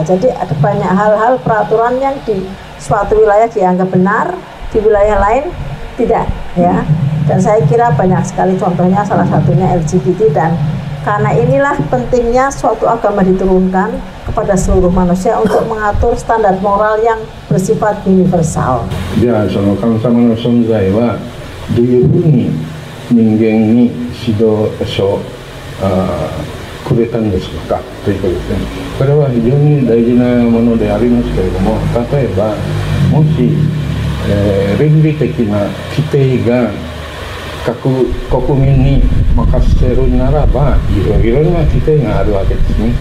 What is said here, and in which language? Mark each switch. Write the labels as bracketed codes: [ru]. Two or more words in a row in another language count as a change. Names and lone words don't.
[id] Jadi ada banyak hal-hal peraturan yang di suatu wilayah dianggap benar, di wilayah lain tidak ya. Dan saya kira banyak sekali contohnya, salah satunya LGBT. Dan karena inilah pentingnya suatu agama diturunkan kepada seluruh manusia untuk mengatur standar moral yang bersifat universal. [ja] じゃあその神様の存在はどういうふうに人間に指導書くれたんですかということですね。これは非常に大事なものでありますけれども、例えばもし、倫理的な規定が各国民に任せるならば、いろいろな規定があるわけですね。